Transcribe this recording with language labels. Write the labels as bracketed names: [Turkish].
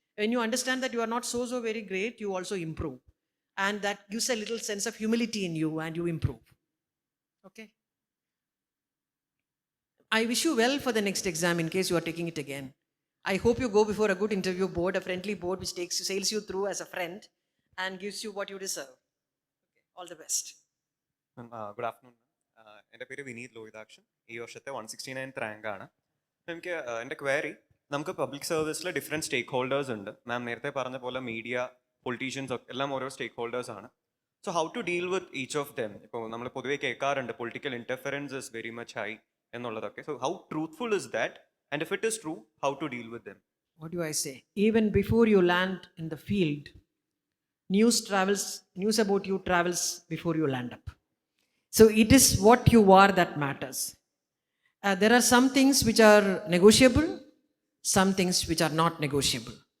[English] When you understand that you are not so very great, you also improve. And that gives a little sense of humility in you and you improve. Okay? I wish you well for the next exam in case you are taking it again. I hope you go before a good interview board, a friendly board which sails you through as a friend and gives you what you deserve. Okay. All the best. [Malayalam] Good afternoon. എൻ്റെ പേര് വിനീത് ലോഹിതാക്ഷൻ. ഈ വർഷത്തെ 169th റാങ്കാണ്. എനിക്ക് എൻ്റെ query, നമുക്ക് public സർവീസിൽ different സ്റ്റേക്ക് holders ഉണ്ട്. മാം നേരത്തെ പറഞ്ഞ പോലെ മീഡിയ, പൊളിറ്റീഷ്യൻസ് ഒക്കെ എല്ലാം ഓരോ സ്റ്റേക്ക് ഹോൾഡേഴ്സ് ആണ്. [English] So how to deal with each of them? [Malayalam] ഇപ്പോൾ നമ്മൾ പൊതുവേ കേൾക്കാറുണ്ട് [English] political interference is very much high [Malayalam] എന്നുള്ളതൊക്കെ. [English] So how truthful is that? And if it is true, how to deal with them? What do I say? Even before you land in the field, news about you travels before you land up. So it is what you are that matters. There are some things which are negotiable, some things which are not negotiable.